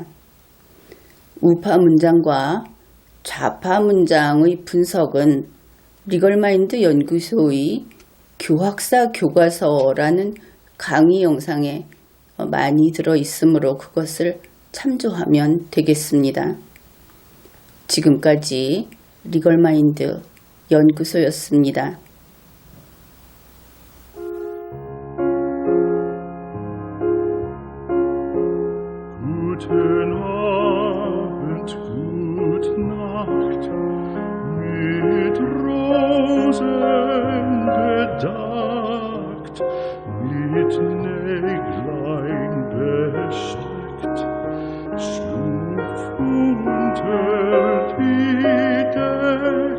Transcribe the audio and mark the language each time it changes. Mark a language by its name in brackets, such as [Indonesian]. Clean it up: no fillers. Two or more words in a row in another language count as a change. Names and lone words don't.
[Korean] 우파 문장과 좌파 문장의 분석은 리걸마인드 연구소의 교학사 교과서라는 강의 영상에 많이 들어있으므로 그것을 참조하면 되겠습니다. 지금까지 리걸마인드 연구소였습니다. [German] Guten Abend, gute Nacht, mit Rosen bedeckt, mit Näglein besteckt, schlupf unter die Deck.